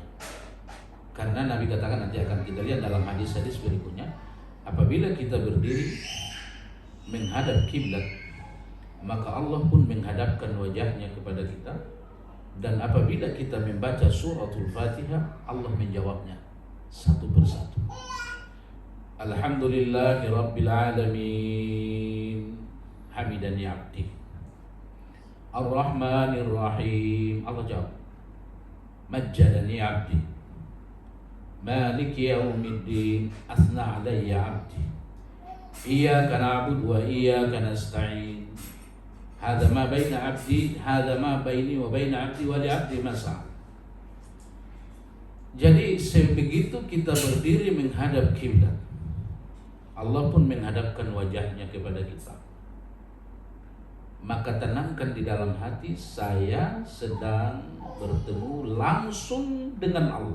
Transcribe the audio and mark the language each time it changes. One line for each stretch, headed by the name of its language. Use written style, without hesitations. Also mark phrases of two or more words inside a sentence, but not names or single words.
Indonesian: Karena Nabi katakan, nanti akan kita lihat dalam hadis-hadis berikutnya, apabila kita berdiri menghadap kiblat, maka Allah pun menghadapkan wajahnya kepada kita, dan apabila kita membaca suratul Fatihah, Allah menjawabnya satu persatu.
Arabic: الحمد لله رب العالمين، حمدني عبدي. الرحمن الرحيم, Allah jawab. مجدني عبدي. مالك يوم الدين، أثنى علي عبدي. إياك نعبد وإياك نستعين. هذا ما بين عبدي، هذا ما بيني وبين عبدي ولعبدي ما سأل.
Indonesian: Jadi sebegitu kita berdiri menghadap kiblat, Allah pun menghadapkan wajahnya kepada kita. Maka tenangkan di dalam hati, saya sedang bertemu langsung dengan Allah.